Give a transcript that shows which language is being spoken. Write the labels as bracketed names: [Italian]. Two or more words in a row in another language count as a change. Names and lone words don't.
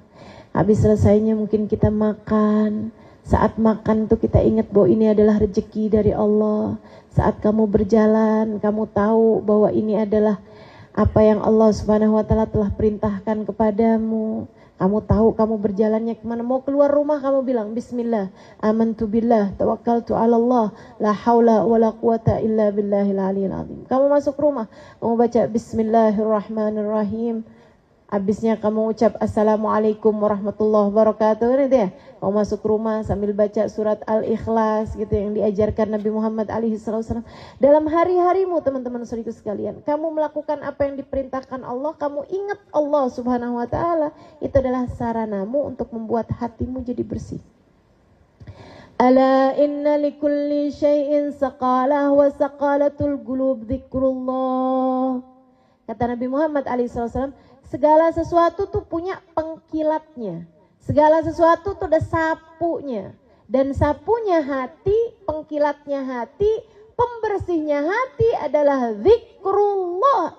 [Indonesian] Habis selesainya mungkin kita makan. Saat makan tuh kita ingat bahwa ini adalah rezeki dari Allah. Saat kamu berjalan, kamu tahu bahwa ini adalah apa yang Allah [Arabic] سبحانه وتعالى [Indonesian] telah perintahkan kepadamu. Kamu tahu kamu berjalannya kemana. Mau keluar rumah kamu bilang [Arabic] بسم الله آمنت بالله توكلت على الله لا حول ولا قوة إلا بالله العلي العظيم. [Indonesian] Kamu masuk rumah, kamu baca bismillahirrahmanirrahim. Habisnya kamu ucap [Arabic] السلام عليكم ورحمة الله وبركاته, [Indonesian] gitu ya. Kamu masuk rumah sambil baca surat Al-Ikhlas, gitu, yang diajarkan Nabi Muhammad SAW. Dalam hari-harimu, teman-teman saudaraku sekalian, kamu melakukan apa yang diperintahkan Allah, kamu ingat Allah [Arabic] سبحانه وتعالى, [Indonesian] itu adalah saranamu untuk membuat hatimu jadi bersih. [Arabic] ألا إن لكل شيء صقالة وصقالة القلوب ذكر الله. [Indonesian] Kata Nabi Muhammad SAW, segala sesuatu tuh punya pengkilatnya. Segala sesuatu tuh ada sapunya. Dan sapunya hati, pengkilatnya hati, pembersihnya hati adalah zikrullah.